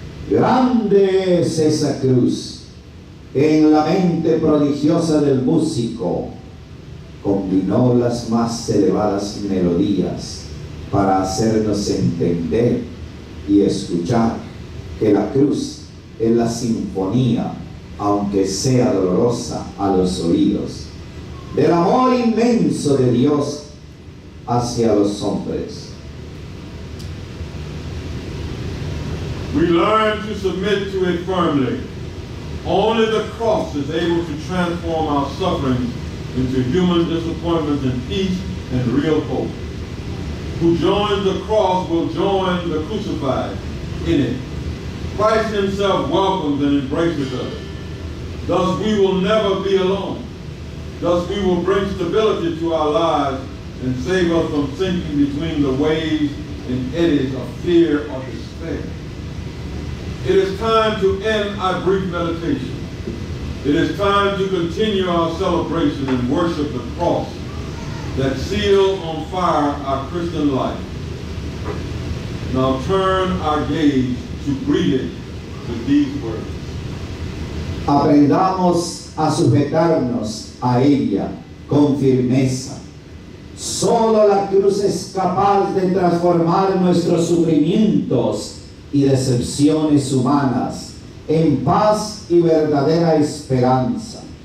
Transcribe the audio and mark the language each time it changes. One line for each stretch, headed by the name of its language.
Spanish: Grande es esa cruz que en la mente prodigiosa del músico combinó las más elevadas melodías para hacernos entender y escuchar que la cruz es la sinfonía, aunque sea dolorosa a los oídos, del amor inmenso de Dios hacia los hombres.
English: We learn to submit to it firmly. Only the cross is able to transform our sufferings into human disappointment and peace and real hope. Who joins the cross will join the crucified in it. Christ himself welcomes and embraces us. Thus we will never be alone. Thus we will bring stability to our lives and save us from sinking between the waves and eddies of fear or despair. It is time to end our brief meditation. It is time to continue our celebration and worship the cross that seals on fire our Christian life. Now turn our gaze to greet it with these words.
Spanish: Aprendamos a sujetarnos a ella con firmeza. Solo la cruz es capaz de transformar nuestros sufrimientos y decepciones humanas en paz y verdadera esperanza.